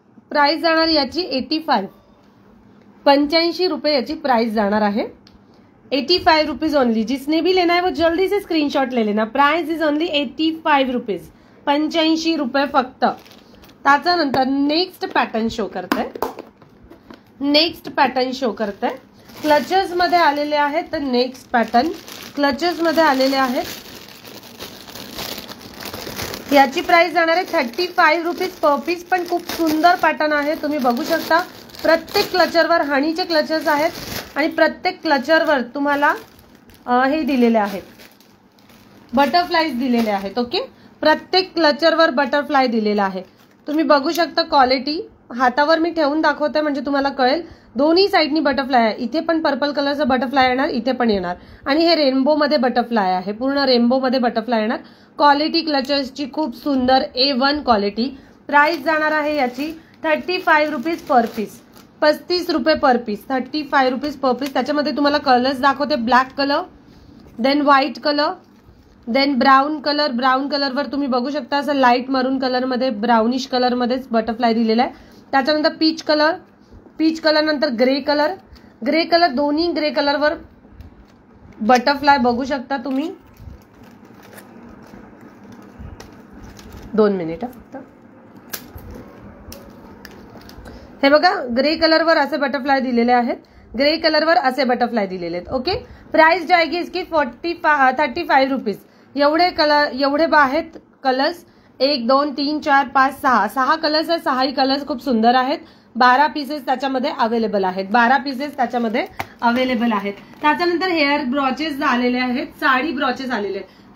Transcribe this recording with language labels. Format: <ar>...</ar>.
<mr>Price जाणार याची 85, 85 रुपये याची प्राइस जाणार आहे, 85 रुपीज ओनली।</mr> <hi>जिसने भी लेना है वो जल्दी से स्क्रीनशॉट ले लेना।</hi> <en>price is only 85 rupees,</en> <mr>85 रुपये फक्त। त्याच्यानंतर नेक्स्ट पॅटर्न शो करते, नेक्स्ट पॅटर्न शो करते। क्लचेस मध्ये आलेले आहेत, तर नेक्स्ट पॅटर्न क्लचेस मध्ये आलेले आहेत। याची प्राइस जाणार आहे 35 रुपीज पर पीस, पण खूप सुंदर पॅटर्न आहे, तुम्ही बघू शकता। प्रत्येक क्लचरवर हनीचे क्लचर्स आहेत आणि प्रत्येक क्लचरवर तुम्हाला हे दिलेले आहेत, बटरफ्लाईज दिलेले आहेत। ओके प्रत्येक क्लचरवर बटरफ्लाय दिलेला आहे, तुम्ही बघू शकता। क्वालिटी हातावर मी ठेवून दाखवते म्हणजे तुम्हाला कळेल। दोन्ही साइडनी बटरफ्लाय आहे, इथे पण पर्पल कलरचा बटरफ्लाय येणार, इथे पण येणार, आणि हे रेनबो मध्ये बटरफ्लाय आहे, पूर्ण रेनबो मध्ये बटरफ्लाय येणार। क्वालिटी क्लचर्सची खूप सुंदर A1 क्वालिटी। प्राइस जाणार आहे याची 35 रुपीज पर पीस, 35 रुपये पर पीस, 35 रुपीज पर पीस। त्याच्यामध्ये तुम्हाला कलर्स दाखवते, black colour, then white colour, then brown colour. Brown कलरवर तुम्ही बघू शकता असं लाईट मरून कलर मध्ये, ब्राउनिश कलर मध्येच बटरफ्लाय दिलेला आहे। त्याच्यानंतर पीच कलर, पीच कलर नंतर ग्रे कलर, ग्रे कलर, दोन्ही ग्रे कलरवर बटरफ्लाय बघू शकता तुम्ही। 2 मिनिट फक्त, हे बघा ग्रे कलरवर असे बटरफ्लाय दिलेले आहेत, ग्रे कलरवर असे बटरफ्लाय दिलेले आहेत।</mr> <hi>ओके प्राइस जाएगी इसकी 35 रुपीज।</hi> <mr>एवढे कलर, एवढे आहेत कलर्स, 1 2 3 4 5 6, 6 कलर्स आहेत, 6ही कलर्स खूप सुंदर आहेत। 12 पीसेस त्याच्यामध्ये अवेलेबल आहेत, 12 पीसेस त्याच्यामध्ये अवेलेबल आहेत। त्याच्यानंतर हेअर ब्रॉचेस आलेले आहेत, साडी ब्रॉचेस आलेले आहेत।</mr>